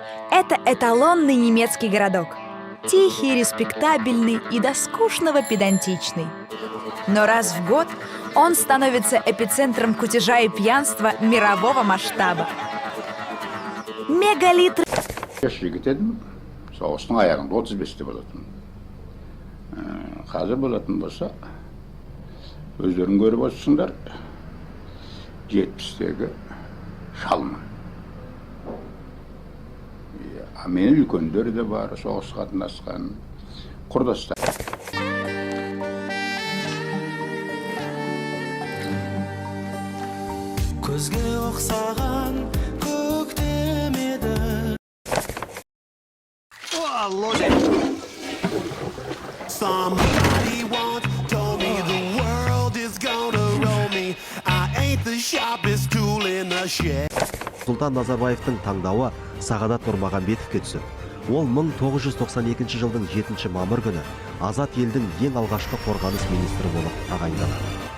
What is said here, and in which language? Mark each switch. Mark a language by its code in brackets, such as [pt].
[ru] Это эталонный немецкий городок. Тихий, респектабельный и до скучного педантичный. Но раз в год он становится эпицентром кутежа и пьянства мирового масштаба. Мегалит... [kk] Жігіт едім, соғыстың аяғында 35-те болатын. Қазір болатын болса, өздерін көріп отырсыңдар, 70-тегі шалмын. Менің үлкендер де бар, соғыс қатынасқан құрдастар. күзге ұқсаған көктем еді. [en] Somebody once told me the world is gonna roll me. I ain't the sharpest tool in the shed. [kk] Нұрсұлтан Назарбаевтың таңдауы Сағадат Нұрмағамбетовке түсіп, ол 1992 жылдың 7 мамыр күні азат елдің ең алғашқы қорғаныс министрі болып тағайындалды.